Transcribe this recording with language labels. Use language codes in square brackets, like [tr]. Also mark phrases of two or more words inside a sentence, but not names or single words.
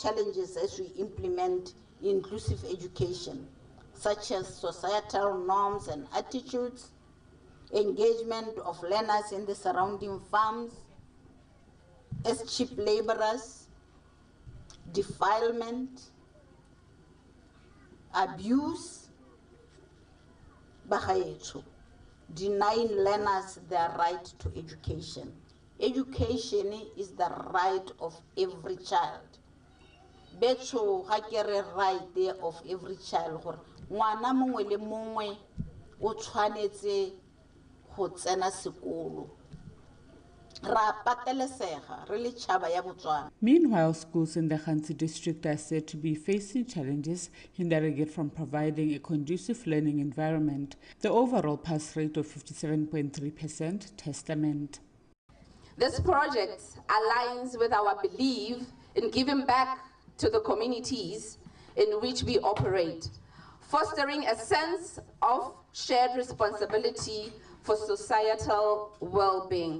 [en] challenges as we implement inclusive education, such as societal norms and attitudes, engagement of learners in the surrounding farms as cheap laborers, defilement, abuse, denying learners their right to education. Education is the right of every child. [tn] Betso ha kere [en] right there of every child [tn] gore ngwana mongwe le mongwe o tshwanetse go tsena sekolo. Ra patelesega re le tšhaba ya Botswana. [en] Meanwhile, schools in the Khanzi district are said to be facing challenges hindering it from providing a conducive learning environment. The overall pass rate of 57.3% testament. This project aligns with our belief in giving back to the communities in which we operate, fostering a sense of shared responsibility for societal well-being.